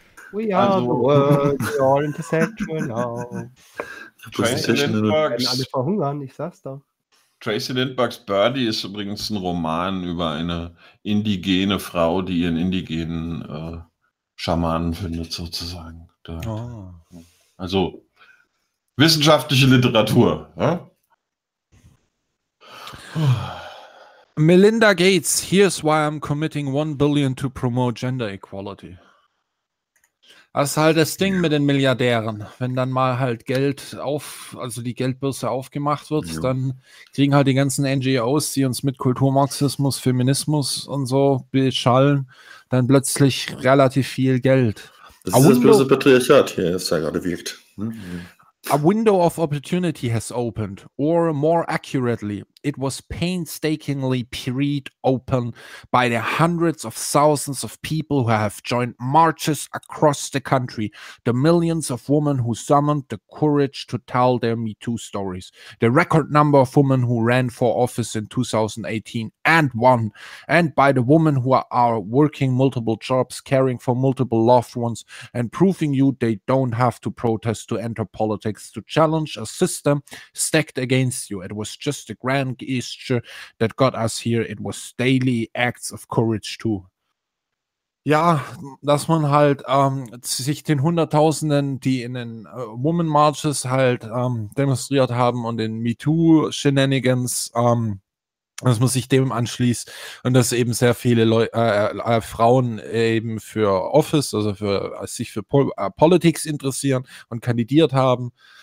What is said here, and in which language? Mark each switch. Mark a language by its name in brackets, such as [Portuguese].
[English] We are also, the world, we are all intersectional now. [German] Alle verhungern, ich sag's doch. Tracy Lindbergh's Birdie ist übrigens ein Roman über eine indigene Frau, die ihren indigenen Schamanen findet, sozusagen. Dort. Oh. Also, wissenschaftliche Literatur. [English] Ja? Melinda Gates, here's why I'm committing $1 billion to promote gender equality. [German] Das ist halt das Ding mit den Milliardären. Wenn dann mal halt Geld auf, also die Geldbörse aufgemacht wird, ja, dann kriegen halt die ganzen NGOs, die uns mit Kulturmarxismus, Feminismus und so beschallen, dann plötzlich relativ viel Geld. Das ist das böse Patriarchat hier, das da gerade wirkt. Mhm. [English] A window of opportunity has opened, or more accurately, it was painstakingly peered open by the hundreds of thousands of people who have joined marches across the country, the millions of women who summoned the courage to tell their Me Too stories, the record number of women who ran for office in 2018 and won, and by the women who are working multiple jobs, caring for multiple loved ones, and proving you they don't have to protest to enter politics, to challenge a system stacked against you. It was just a grand gesture that got us here. It was daily acts of courage too. [German] Ja, dass man halt sich den Hunderttausenden, die in den Women Marches halt demonstriert haben und den MeToo-Shenanigans dass man sich dem anschließt und dass eben sehr viele Frauen eben für Office, also für sich für Politics interessieren und kandidiert haben.